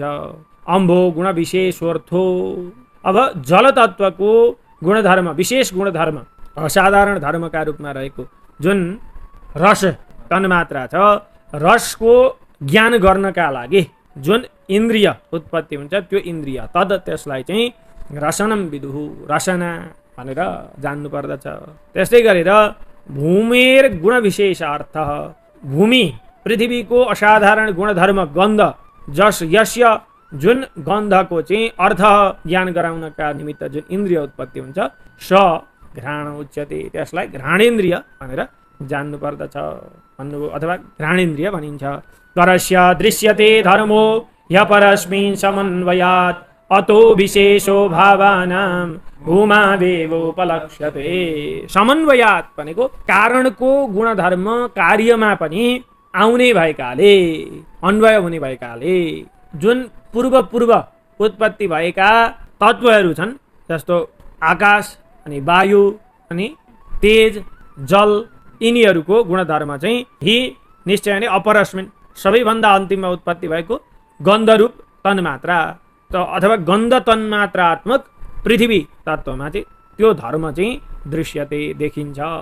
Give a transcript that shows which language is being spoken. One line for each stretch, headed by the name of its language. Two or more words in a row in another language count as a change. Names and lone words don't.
Sanskrit: अम्भो गुण विशेषोर्थो,
Nepali: अब जल तत्त्वको गुणधर्म, विशेष गुणधर्म, असाधारण धर्मका रूपमा रहेको जुन रस तन्मात्रा छ, रसको ज्ञान गर्नका लागि जुन इन्द्रिय उत्पत्ति हुन्छ त्यो इन्द्रिय तद त्यसलाई चाहिँ
Sanskrit: रसनम विदुहु
Nepali: रसना भनेर जान्नु पर्दछ। त्यस्तै गरेर
Sanskrit: भूमेर गुण विशेषार्थ
Nepali: भूमि पृथ्वीको असाधारण गुणधर्म गन्ध जस यस्य जुन गन्धको चाहिँ अर्थ ज्ञान गराउनका निमित्त जुन इन्द्रिय उत्पत्ति हुन्छ
Sanskrit: स घ्राण उच्यते
Nepali: त्यसलाई घ्राणेन्द्रिय भनेर जान्नु पर्दछ भन्नुभयो अथवा घ्राणेन्द्रिय भनिन्छ।
Sanskrit: परस्य दृश्यते धर्मो ह्य परस्मिन् समन्वयात् अतो विशेषो भावानां भूमावेवोपलक्ष्यते।
Nepali: समन्वयात् भनेको कारणको गुणधर्म कार्यमा पनि आउने भएकाले अन्वय हुने भएकाले जुन पूर्व उत्पत्ति भएका तत्त्वहरू छन् जस्तो आकाश अनि वायु अनि तेज जल यिनीहरूको गुणधर्म चाहिँ हि निश्चय नै अपरस्मिन् सबैभन्दा अन्तिममा उत्पत्ति भएको गन्धरूप तन्मात्रा अथवा गन्ध तन्मात्रात्मक पृथ्वी तत्त्वमा चाहिँ त्यो धर्म चाहिँ दृश्यते देखिन्छ।